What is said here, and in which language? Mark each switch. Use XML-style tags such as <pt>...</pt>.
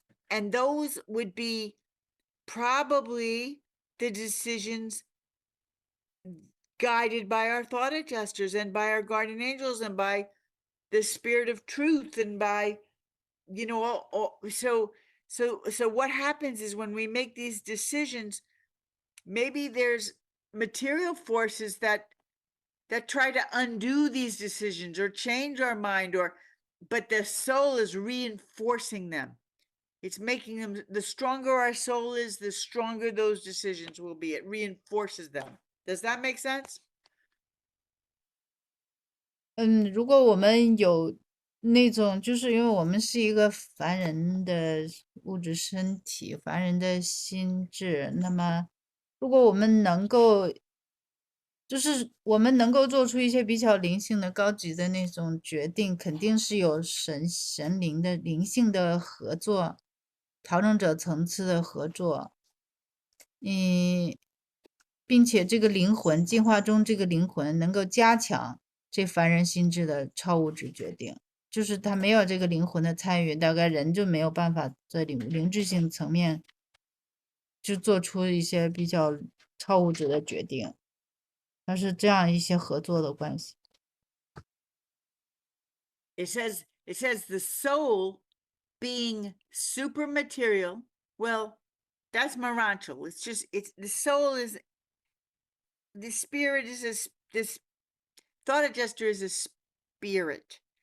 <en>And those would be probably the decisions guided by our thought adjusters and by our guardian angels and by the spirit of truth and by, you know, so what happens is when we make these decisions, maybe there's material forces that try to undo these decisions or change our mind, but the soul is reinforcing them. It's making them, the stronger our soul is, the stronger those decisions will be. It reinforces them. Does that make sense?</en> <zh>如果我们有那种，就是因为我们是一个凡人的物质身体，凡人的心智，那么如果我们能够，就是我们能够做出一些比较灵性的、高级的那种决定，肯定是有神灵的灵性的合作，调整者层次的合作，并且这个灵魂进化中，这个灵魂能够加强这凡人心智的超物质决定，就是他没有这个灵魂的参与，大概人就没有办法在灵智性层面就做出一些比较超物质的决定，它是这样一些合作的关系。</zh> <en>It says the soul being super material. Well, that's Maranchal. It's the soul is, the spirit is this thought adjuster is a spirit.</en>